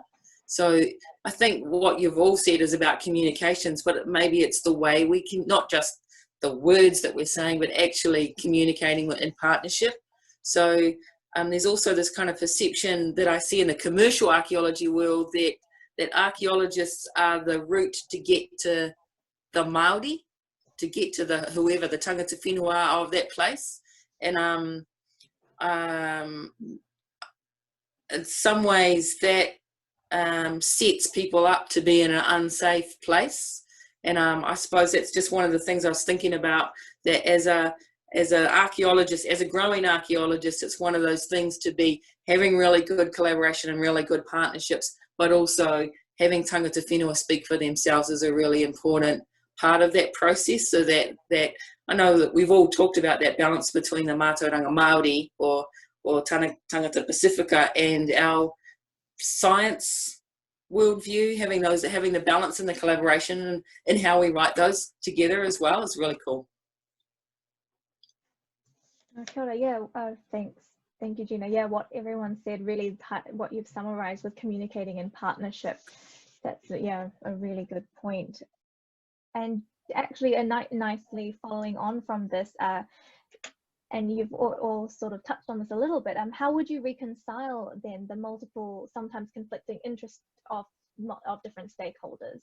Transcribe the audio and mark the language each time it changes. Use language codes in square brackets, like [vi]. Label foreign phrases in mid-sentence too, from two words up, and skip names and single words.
[en] So I think what you've all said is about communications, but maybe it's the way we can, not just the words that we're saying, but actually communicating in partnership. So there's also this kind of perception that I see in the commercial archaeology world that archaeologists are the route to get to the Maori, to get to the whoever, the [mi] tangata whenua [en] of that place. And in some ways that sets people up to be in an unsafe place. And I suppose that's just one of the things I was thinking about, that as an archaeologist, as a growing archaeologist, it's one of those things to be having really good collaboration and really good partnerships, but also having [mi] tangata whenua [en] speak for themselves is a really important part of that process. So that I know that we've all talked about that balance between the [mi] mātauranga Māori [en] or [mi] tangata Pacifica [en] and our science worldview, having the balance and the collaboration and how we write those together as well is really cool. [mi] Kia ora, [en] yeah, thanks. Thank you, Gena. Yeah, what everyone said, really what you've summarized with communicating in partnership, that's a really good point. And actually nicely following on from this, and you've all sort of touched on this a little bit, how would you reconcile then the multiple, sometimes conflicting interests of different stakeholders?